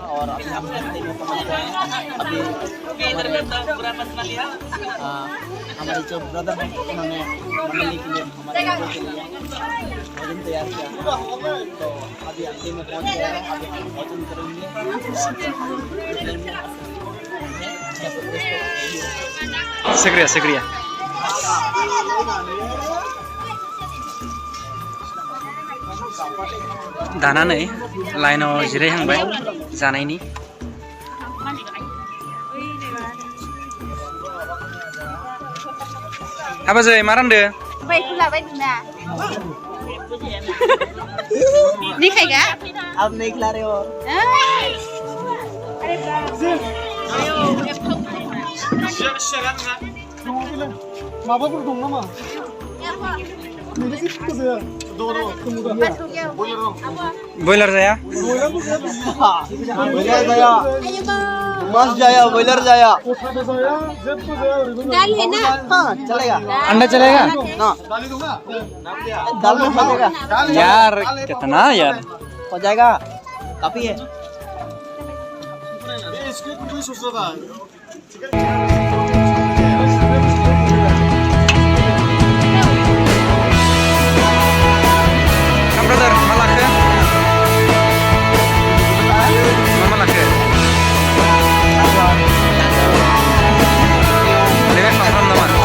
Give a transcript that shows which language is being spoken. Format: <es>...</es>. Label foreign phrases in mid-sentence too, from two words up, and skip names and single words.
<hi>और अभी हम देखते हुए पहुँच गए हैं। अभी हमारे जो ब्रदर हैं उन्होंने मंडली के लिए हमारे लोगों के लिए भोजन तैयार किया, तो अभी अंतिम में पहुँच गए हैं। अभी हम भोजन करेंगे। शुक्रिया शुक्रिया।</hi> <brx>दानानै लाइनाव जिरायहांबाय जानायनि। हाबाजै मा रानदो?</brx> <hi>नहीं खाएगा? आप नहीं खिला रहे हो?</hi> <brx>माबाफोर दं नामा? बयलार जाया? बॉयलर जाया, मस्त जाया, बॉयलर जाया।</brx> <hi>दाल है ना? हाँ चलेगा। अंडा चलेगा? ना दाल में हो जाएगा यार कितना यार हो जाएगा, काफी है। brother malaka mama laka dengan mahram nama</hi>